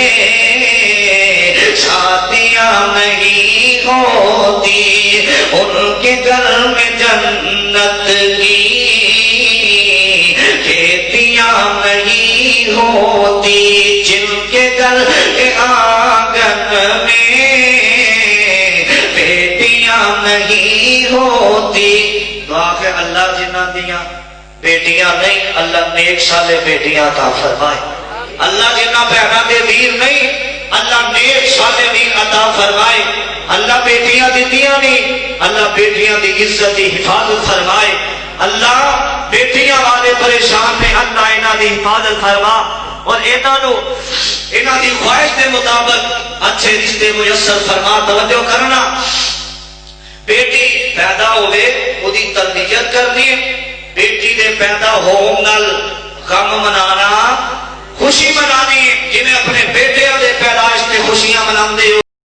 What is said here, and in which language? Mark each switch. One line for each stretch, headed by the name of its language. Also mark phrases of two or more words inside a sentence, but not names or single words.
Urdu: شادیاں نہیں ہوتی، ان کے گھر میں جنت کی کھیتیاں نہیں ہوتی، جن کے گھر کے آنگن میں بیٹیاں نہیں ہوتی۔
Punjabi: دعا کہ اللہ جنہ دیاں بیٹیاں نہیں، اللہ نیک سالے بیٹیاں عطا فرمائے، اللہ جنہ بہنا دے ویر نہیں، اللہ نیک سالے ویر عطا فرمائے، اللہ بیٹیاں دیتیاں نہیں، اللہ بیٹیاں دی عزت دی حفاظت فرمائے، اللہ بیٹیاں والے پریشان میں اللہ انہاں دی حفاظت فرما، اور انہاں دی خواہش کے مطابق اچھے رشتے میسر فرما۔ توجہ کرنا، بیٹی پیدا ہوئے وہی تربیت کرنی، بیٹی دے پیدا ہون نال غم منانا، خوشی منانی، جنہیں اپنے بیٹے دے پیدائش تے خوشیاں مناندے ہو۔